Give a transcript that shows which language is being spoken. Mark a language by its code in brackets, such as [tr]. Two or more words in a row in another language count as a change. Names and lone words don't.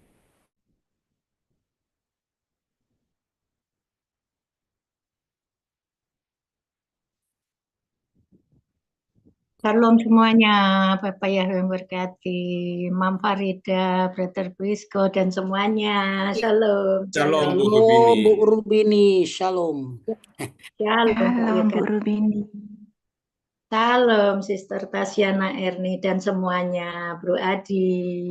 [id] Shalom semuanya, Bapak yang berkati, Mam Farida, Brother Brisco, dan semuanya. Shalom. Shalom, Bu Shalom Rubini. Bu Rubini. Shalom. Shalom Pak Shalom Bu Yokanan. Rubini. Shalom Sister Tasiana Erni dan semuanya, Bro Adi.